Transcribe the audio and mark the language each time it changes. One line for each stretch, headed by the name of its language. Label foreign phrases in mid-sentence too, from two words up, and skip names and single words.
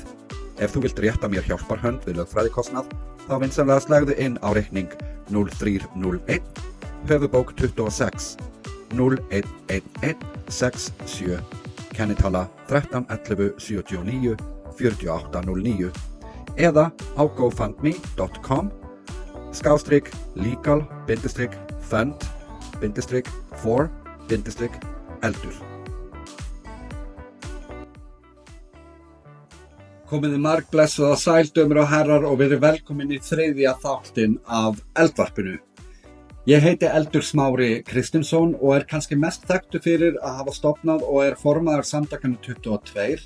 Icelandic: Ef þú vilt rétta mér hjálparhönd við lögfræðikostnað, þá vinsamlega slegðu inn á reikning 0301 höfubók 26 011167 kennitala 131179 4809 eða á gofundme.com/legal-fund-for-eldur. Komiði margblessuð og sældömur og herrar og verið velkomin í þriðja þáttinn af Eldvarpinu. Ég heiti Eldur Smári Kristinsson og kannski mest þekktur fyrir að hafa stofnað og formaður samtakanu 22.